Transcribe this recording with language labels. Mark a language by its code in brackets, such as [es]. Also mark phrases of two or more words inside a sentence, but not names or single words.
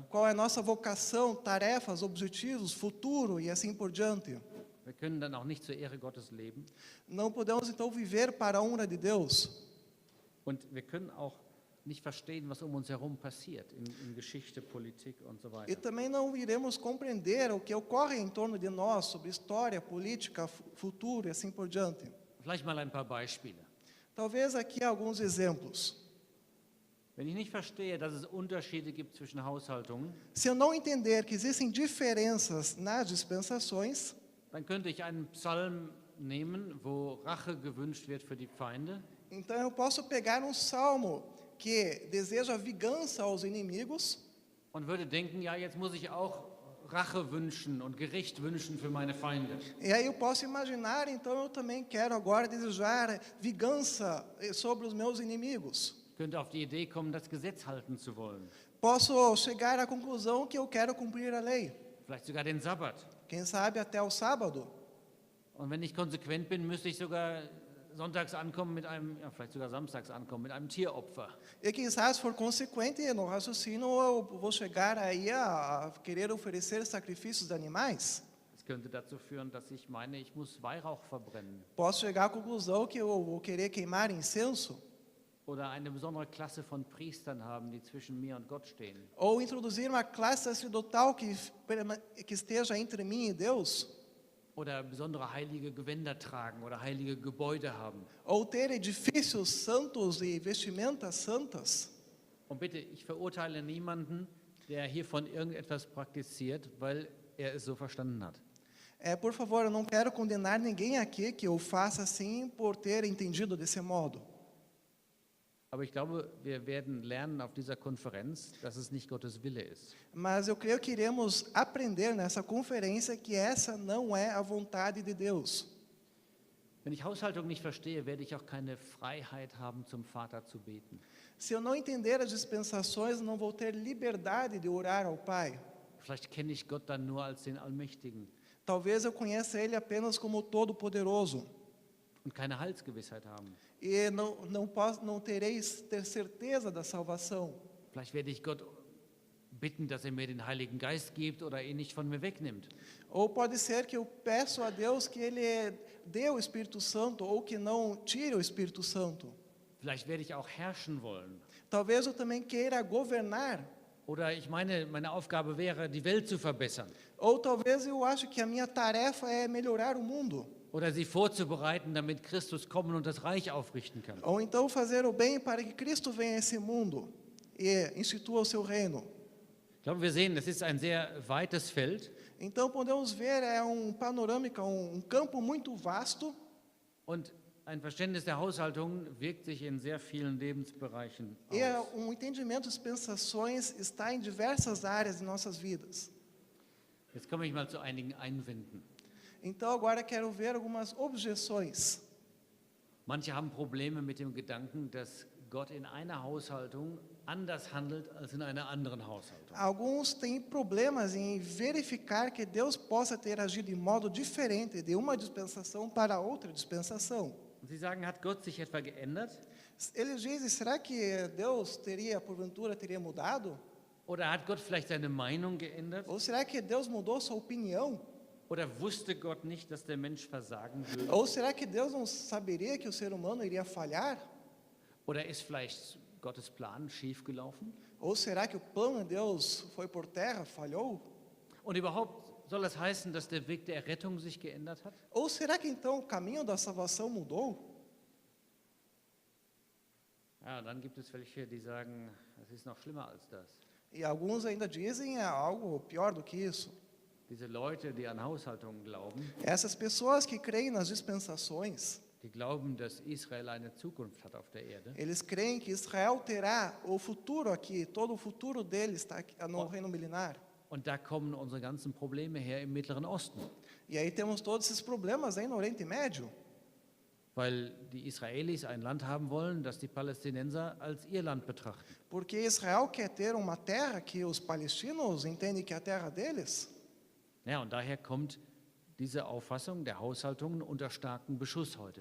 [pt] Qual é a nossa vocação, tarefas, objetivos, futuro e assim por diante. [de] Wir können dann auch nicht zur Ehre Gottes leben. [pt] Não podemos então viver para a honra de Deus. [de] Und wir können auch nicht verstehen, was um uns herum passiert, in Geschichte, Politik und so [pt] E [de] weiter. [pt] também não iremos compreender o que ocorre em torno de nós, sobre história, política, futuro e assim por diante. [de] Vielleicht mal ein paar Beispiele. [pt] Talvez aqui alguns exemplos. [de] Wenn ich nicht verstehe, dass es Unterschiede gibt zwischen Haushaltungen, [pt] Se eu não entender que existem diferenças nas dispensações, [de] dann könnte ich einen Psalm nehmen, wo Rache gewünscht wird für die Feinde. [pt] então eu posso pegar um salmo que deseja vingança aos inimigos [de] Und würde denken, ja, jetzt muss ich auch Rache wünschen und Gericht wünschen für meine Feinde. [pt] e aí eu posso imaginar, então eu também quero agora desejar vingança sobre os meus inimigos. [de] Könnte auf die Idee kommen, das Gesetz halten zu wollen. [pt] Posso chegar à conclusão que eu quero cumprir a lei. [de] Vielleicht sogar den Sabbat. [pt] Quem sabe até o sábado. [de] Und wenn ich konsequent bin, müsste ich sogar sonntags ankommen mit einem, ja, vielleicht sogar samstags ankommen mit einem Tieropfer. [pt] E quem sabe, se for consequente no raciocínio, eu vou chegar aí a querer oferecer sacrifícios de animais. [de] Es könnte dazu führen, dass ich meine, ich muss Weihrauch verbrennen. [pt] Posso chegar à conclusão que eu vou querer queimar incenso. [de] Oder eine besondere Klasse von Priestern haben, die zwischen mir und Gott stehen. [pt] Ou introduzir uma classe sacerdotal que esteja entre mim e Deus. [de] Oder besondere heilige Gewänder tragen oder heilige Gebäude haben. [pt] Ou ter edifícios santos e vestimentas santas. [de] Und bitte, ich verurteile niemanden, der hiervon irgendetwas praktiziert, weil er es so verstanden hat. [pt] Por favor, eu não quero condenar ninguém aqui que o faça assim por ter entendido desse modo. [de] Aber ich glaube, wir werden lernen auf dieser Konferenz, dass es nicht Gottes Wille ist. [pt] Mas eu creio que iremos aprender nessa conferência que essa não é a vontade de Deus. [de] Wenn ich Haushaltung nicht verstehe, werde ich auch keine Freiheit haben, zum Vater zu beten. [pt] Se eu não entender as dispensações, não vou ter liberdade de orar ao Pai. [de] Vielleicht kenne ich Gott dann nur als den Allmächtigen [pt] Talvez eu conheça Ele apenas como Todo-Poderoso. [de] und keine Heilsgewissheit haben. [pt] E não tereis ter certeza da salvação. [de] Vielleicht werde ich Gott bitten, dass er mir den Heiligen Geist gibt oder ihn nicht von mir wegnimmt. [pt] Ou pode ser que eu peço a Deus que Ele dê o Espírito Santo ou que não tire o Espírito Santo. [de] Vielleicht werde ich auch herrschen wollen. [pt] Talvez eu também queira governar. [de] Oder ich meine Aufgabe wäre, die Welt zu verbessern. [pt] Ou talvez eu acho que a minha tarefa é melhorar o mundo. [de] Oder sie vorzubereiten, damit Christus kommen und das Reich aufrichten kann. [pt] Ou então fazer o bem para que Cristo venha a esse mundo e institua o seu reino. [de] Ich glaube, wir sehen, es ist ein sehr weites Feld. [pt] Então podemos ver, panorâmica, campo muito vasto. [de] Und ein Verständnis der Haushaltung wirkt sich in sehr vielen Lebensbereichen [pt] E [de] aus. [pt] entendimento das dispensações está em diversas áreas de nossas vidas. [de] Jetzt komme ich mal zu einigen Einwänden. [pt] Então agora quero ver algumas objeções. [de] Manche haben Probleme mit dem Gedanken, dass Gott in einer Haushaltung anders handelt als in einer anderen Haushaltung. [pt] Alguns têm problemas em verificar que Deus possa ter agido de modo diferente de uma dispensação para outra dispensação. [de] Und sie sagen, hat Gott sich etwa geändert? [pt] Eles dizem, será que Deus porventura teria mudado? [de] Oder hat Gott vielleicht seine Meinung geändert? [pt] Ou será que Deus mudou sua opinião? [de] Oder wusste Gott nicht, dass der Mensch versagen würde? [pt] Ou será que Deus não saberia que o ser humano iria falhar? [de] Oder ist vielleicht Gottes Plan schiefgelaufen? [pt] Ou será que o plano de Deus foi por terra, falhou? [de] Und überhaupt soll das heißen, dass der Weg der Rettung sich geändert hat? [pt] Ou será que então o caminho da salvação mudou? [de] Ja, dann gibt es welche, die sagen, es ist noch schlimmer als das. [pt] E alguns ainda dizem algo pior do que isso. [de] Diese Leute, die an Haushaltung glauben, [pt] Essas pessoas que creem nas dispensações, [de] die glauben, dass Israel eine Zukunft hat auf der Erde. [pt] eles creem que Israel terá o futuro aqui, todo o futuro deles está aqui, no reino milenar. [de] Und da kommen unsere ganzen Probleme her im Mittleren Osten. [pt] E aí temos todos esses problemas aí no Oriente Médio, [de] Weil die Israelis ein Land haben wollen, das die Palästinenser als ihr Land betrachten. [pt] porque Israel quer ter uma terra que os palestinos entendem que é a terra deles. [de] Ja, und daher kommt diese Auffassung der Haushaltungen unter starken Beschuss heute.